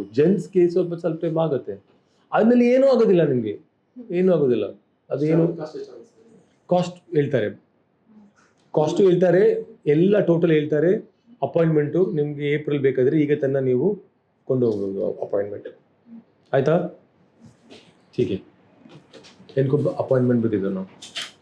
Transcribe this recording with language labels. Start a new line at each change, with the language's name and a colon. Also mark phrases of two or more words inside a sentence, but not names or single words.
Kannada: ಜೆಂಟ್ಸ್ಗೆ ಸ್ವಲ್ಪ ಟೈಮ್ ಆಗುತ್ತೆ, ಆದ್ಮೇಲೆ ಏನೂ ಆಗೋದಿಲ್ಲ, ನಿಮಗೆ ಏನೂ ಆಗೋದಿಲ್ಲ. ಅದೇನು ಕಾಸ್ಟ್ ಹೇಳ್ತಾರೆ, ಎಲ್ಲ ಟೋಟಲ್ ಹೇಳ್ತಾರೆ. ಅಪಾಯಿಂಟ್ಮೆಂಟು ನಿಮಗೆ ಏಪ್ರಿಲ್ ಬೇಕಾದರೆ ಈಗ ತನ್ನ ನೀವು ಕೊಂಡು ಹೋಗ್ಬೋದು ಅಪಾಯಿಂಟ್ಮೆಂಟ್. ಆಯಿತಾ?
Hindi: ठीक है, इनको अपॉइंटमेंट भी दे दो ना.